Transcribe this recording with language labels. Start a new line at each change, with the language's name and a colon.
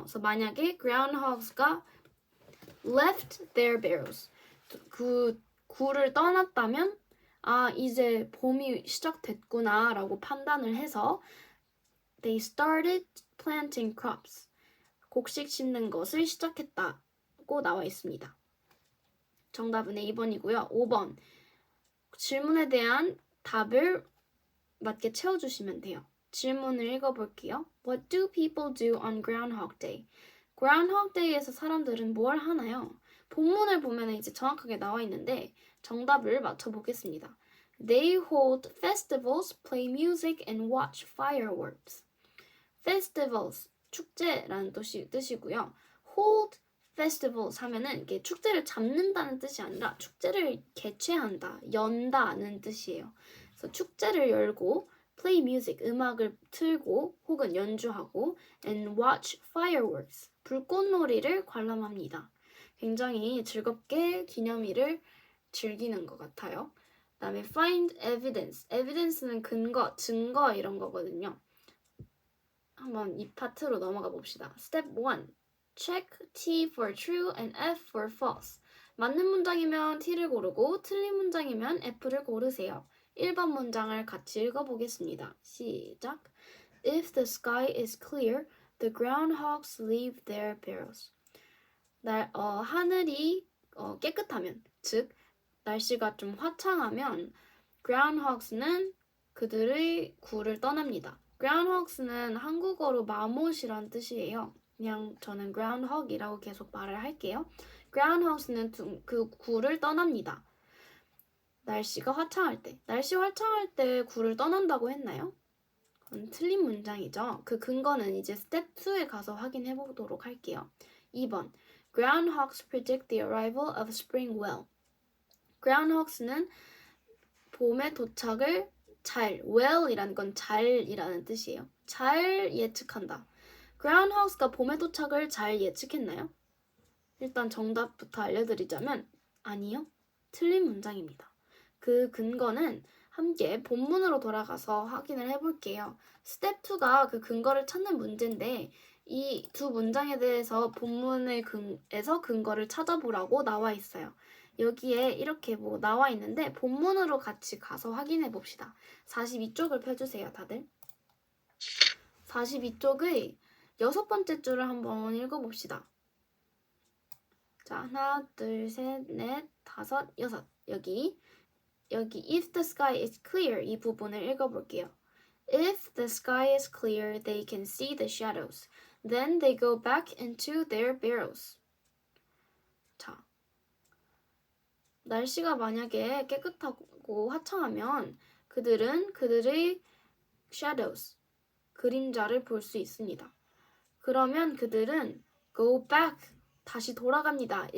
Korean: 그래서 만약에 groundhogs가
English: left their barrels
Korean: 그 굴을 떠났다면 이제 봄이 시작됐구나 라고 판단을 해서
English: they started planting crops.
Korean: 곡식 심는 것을 시작했다고 나와 있습니다. 정답은 A번이고요. 5번 질문에 대한 답을 맞게 채워주시면 돼요. 질문을 읽어볼게요.
English: What do people do on Groundhog Day?
Korean: Groundhog Day에서 사람들은 뭘 하나요? 본문을 보면 이제 정확하게 나와 있는데 정답을 맞춰보겠습니다.
English: They hold festivals, play music, and watch fireworks.
Korean: Festivals, 축제라는 뜻이고요.
English: Hold festivals
Korean: 하면은 이게 축제를 잡는다는 뜻이 아니라 축제를 개최한다, 연다는 뜻이에요. 그래서 축제를 열고
English: play music,
Korean: 음악을 틀고 혹은 연주하고
English: and watch fireworks,
Korean: 불꽃놀이를 관람합니다. 굉장히 즐겁게 기념일을 즐기는 것 같아요. 그다음에
English: find evidence,
Korean: evidence는 근거, 증거 이런 거거든요. 한번 이 파트로 넘어가 봅시다.
English: Step 1. Check T for true and F for false.
Korean: 맞는 문장이면 T를 고르고 틀린 문장이면 F를 고르세요. 1번 문장을 같이 읽어보겠습니다. 시작.
English: If the sky is clear, the groundhogs leave their burrows.
Korean: 하늘이 깨끗하면, 즉 날씨가 좀 화창하면 groundhogs는 그들의 굴을 떠납니다. groundhogs는 한국어로 마못이란 뜻이에요. 그냥 저는 groundhog이라고 계속 말을 할게요. groundhogs는 그 굴을 떠납니다. 날씨가 화창할 때. 날씨 화창할 때 굴을 떠난다고 했나요? 그건 틀린 문장이죠. 그 근거는 이제 스텝 2에 가서 확인해 보도록 할게요. 2번.
English: Groundhogs predict the arrival of spring well.
Korean: groundhogs는 봄의 도착을 well이라는 건 잘이라는 뜻이에요. 잘 예측한다. groundhogs가 봄의 도착을 잘 예측했나요? 일단 정답부터 알려드리자면 아니요. 틀린 문장입니다. 그 근거는 함께 본문으로 돌아가서 확인을 해볼게요. 스텝 2가 그 근거를 찾는 문제인데 이 두 문장에 대해서 본문에서 근거를 찾아보라고 나와 있어요. 여기에 이렇게 나와 있는데 본문으로 같이 가서 확인해 봅시다. 42쪽을 펴주세요, 다들. 42쪽의 6번째 줄을 한번 읽어봅시다. 자, 하나, 둘, 셋, 넷, 다섯, 여섯. 여기
English: If the sky is clear
Korean: 이 부분을 읽어볼게요.
English: If the sky is clear, they can see the shadows. Then they go back into their burrows.
Korean: 자, 날씨가 만약에 깨끗하고 화창하면 그들은 그들의 shadows, 그림자를 볼 수 있습니다. 그러면 그들은 go back, 다시 돌아갑니다.